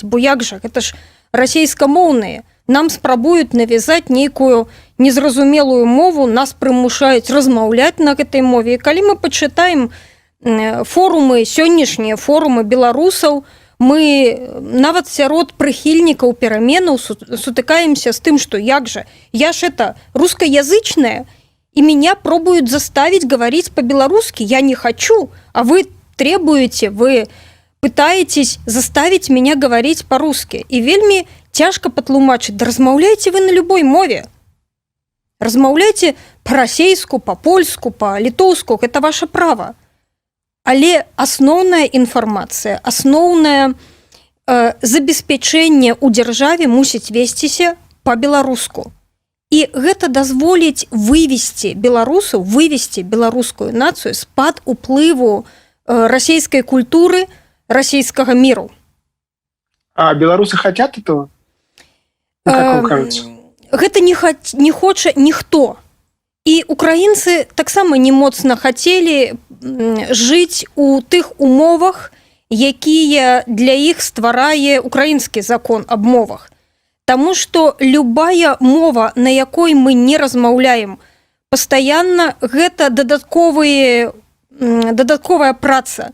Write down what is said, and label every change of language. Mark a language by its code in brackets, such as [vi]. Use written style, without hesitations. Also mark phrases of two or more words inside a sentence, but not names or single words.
[be] Бо як жа, гэта ж расейскамоўныя. Нам спрабуюць навязаць нейкую незразумелую мову, нас прымушаюць размаўляць на гэтай мове. І калі мы пачытаем форумы, сённяшнія форумы беларусаў, мы нават сярод прыхільнікаў пераменаў сутыкаемся з тым, што як жа, я ж [ru] это рускаязычная, и меня пробуют заставить говорить по-белорусски. Я не хочу, а вы требуете, вы пытаетесь заставить меня говорить по-русски. [be] И вельми цяжка патлумачыць, да размаўляйце вы на любой мове. Размаўляйце па-расейску, па-польску, па-літоўску, гэта [ru] ваше право. [be] Але асноўная інфармацыя, асноўнае забеспячэнне ў дзяржаве мусіць весціся па-беларуску. І гэта дазволіць вывесці беларусаў, вывесці беларускую нацыю з-пад уплыву расійскай культуры, расійскага міру. [ru] А беларусы хотят этого? Ну, как вам кажется? [be] Гэта не хоча ніхто. І украінцы таксама не моцна хацелі жыць у тых умовах, якія для іх стварае украінскі закон аб мовах. Таму што любая мова, на якой мы не размаўляем пастаянна, гэта дадатковая праца.